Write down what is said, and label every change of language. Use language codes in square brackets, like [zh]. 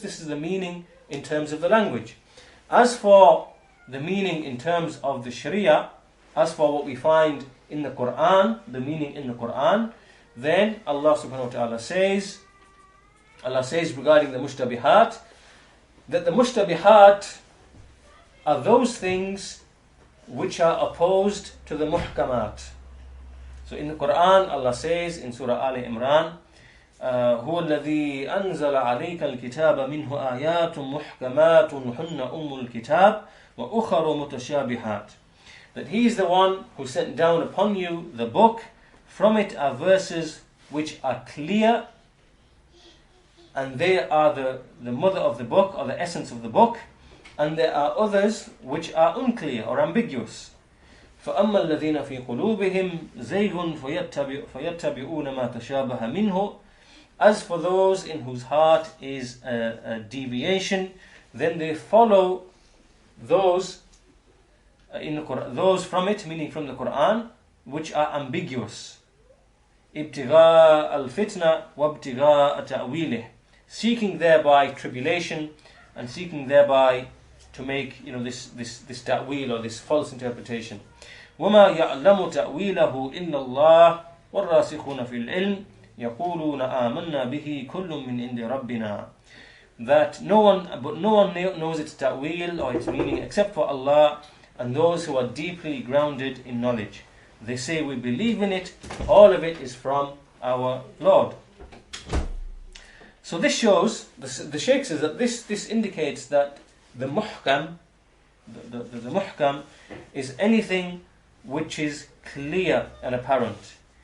[en] This is the meaning in terms of the language. As for the meaning in terms of the Sharia, as for what we find in the Quran, the meaning in the Quran, then Allah subhanahu wa ta'ala says regarding the mushtabihat, that the mushtabihat are those things which are opposed to the muhkamat. So in the Quran, Allah says in Surah Al Imran, [ar] هو الذي أنزل عليك الكتاب منه آيات محكمات هن الكتاب وأخر متشابهات. [en] That He is the one who sent down upon you the book. From it are verses which are clear, and they are the mother of the book, or the essence of the book, and there are others which are unclear or ambiguous. [ar] فَأَمَّا الَّذِينَ فِي قُلُوبِهِمْ زَيْغٌ فَيَتَّبِعُونَ مَا تَشَابَهَ مِنْهُ. [en] As for those in whose heart is a deviation, then they follow those from it, meaning from the Quran, which are ambiguous. [ar] ابتغاء الفتنة وابتغاء تأويله, [en] seeking thereby tribulation and seeking thereby to make this ta'wil or this false interpretation. [ar] وما يعلم تأويله إلا الله والراسخون في العلم يقولون آمنا به كل من عند ربنا. [en] That no one knows its ta'wil or its meaning except for Allah and those who are deeply grounded in knowledge. They say, we believe in it, all of it is from our Lord. So this shows, the Shaykh says that this indicates that the muhkam, the muhkam is anything which is clear and apparent.